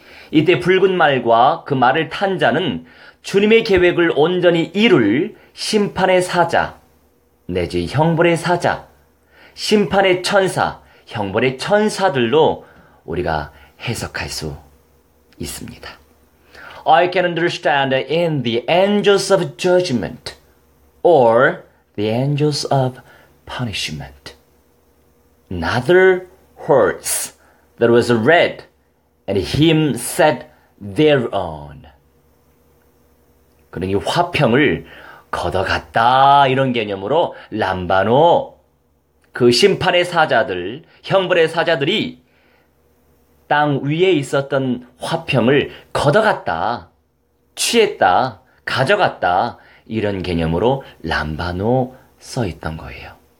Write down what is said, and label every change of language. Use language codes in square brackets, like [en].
[ko] 이때 붉은 말과 그 말을 탄 자는 주님의 계획을 온전히 이룰 심판의 사자, 내지 형벌의 사자, 심판의 천사, 형벌의 천사들로 우리가 해석할 수 있습니다. [en] I can understand in the angels of judgment or the angels of punishment. Another horse that was red and him sat thereon. [ko] 그러니 화평을 걷어갔다 이런 개념으로 람바노 그 심판의 사자들, 형벌의 사자들이 땅 위에 있었던 화평을 걷어갔다, 취했다, 가져갔다 이런 개념으로 람바노 써 있던 거예요.